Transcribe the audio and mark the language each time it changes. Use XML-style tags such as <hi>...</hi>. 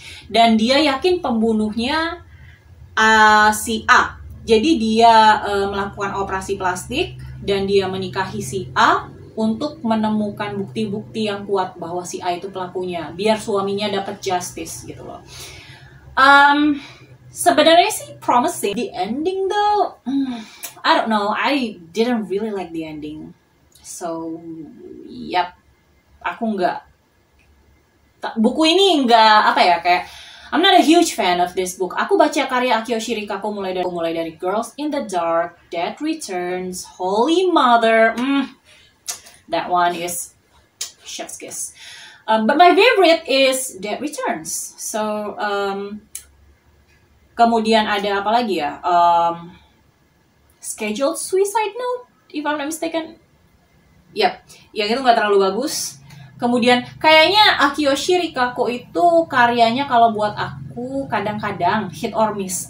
<id>Dan dia yakin pembunuhnya si A. Jadi dia melakukan operasi plastik dan dia menikahi si A untuk menemukan bukti-bukti yang kuat bahwa si A itu pelakunya, biar suaminya dapat justice gitu loh. Sebenarnya sih promising.</id> <en>The ending though, I don't know. I didn't really like the ending. So, yap,</en> <id>aku buku ini kayak</id> <en>I'm not a huge fan of this book.</en> <id>Aku baca karya Akiyoshi Rikako mulai dari Girls in the Dark, Dead Returns, Holy Mother.</id> <en>That one is chef's kiss. But my favorite is Dead Returns.</en> <id>So, kemudian ada apa lagi ya? Scheduled Suicide Note,</id> <en>if I'm not mistaken.</en> <id>Yap, yang itu nggak terlalu bagus. Kemudian kayaknya Akiyoshi Rikako itu karyanya kalau buat aku kadang-kadang</id> <en>hit or miss.</en>